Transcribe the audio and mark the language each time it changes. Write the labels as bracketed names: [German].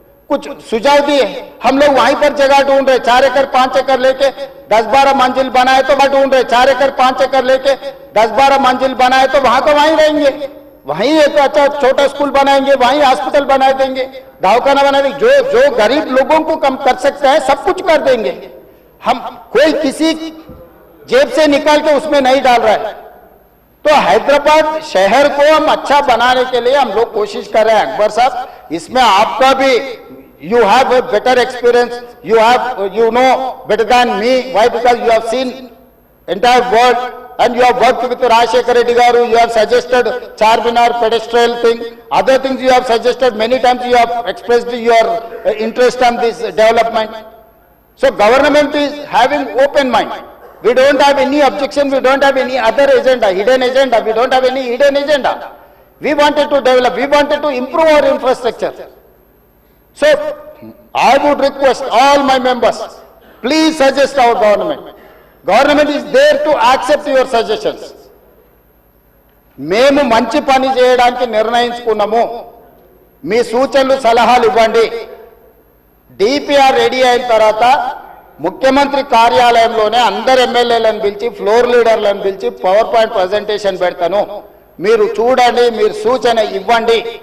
[Hindi] कुछ सुझाव दिए, हम लोग वहीं पर जगह ढूंढ रहे, 4 एकड़ 5 एकड़ लेके 10-12 मंजिल बनाए तो वहां ढूंढ रहे, 4 एकड़ 5 एकड़ लेके 10-12 मंजिल बनाए तो वहां का वहीं रहेंगे, वहीं एक अच्छा छोटा स्कूल बनाएंगे, वहीं हॉस्पिटल बना देंगे, दवाखाना बना देंगे, जो गरीब लोगों को कम कर सकता है सब कुछ कर देंगे. हम कोई किसी जेब से निकाल के उसमें नहीं डाल रहा है. तो हैदराबाद शहर को हम अच्छा बनाने के लिए हम लोग कोशिश कर रहे हैं. [English] अकबर साहब, [Hindi] इसमें आपका भी [English] you have a better experience, you know better than me. Why? Because you have seen entire world and you have worked with Rajshekhar Reddy garu, you have suggested Charminar pedestrian thing, other things you have suggested, many times you have expressed your interest on this development. So government is having open mind. We don't have any objection, we don't have any other agenda, hidden agenda, we don't have any hidden agenda. We wanted to develop, we wanted to improve our infrastructure. So I would request all my members, please suggest our government. Government is there to accept your suggestions. [Telugu] మేము మంచి పని చేయడానికి నిర్ణయించుకున్నాము, మీ సూచనలు సలహాలు ఇవ్వండి. DPR ready అయిన తర్వాత ముఖ్యమంత్రి కార్యాలయంలోనే అందరు ఎమ్మెల్యేలను పిలిచి, ఫ్లోర్ లీడర్లను పిలిచి పవర్ పాయింట్ ప్రజెంటేషన్ పెడతాను, మీరు చూడండి, మీరు సూచన ఇవ్వండి.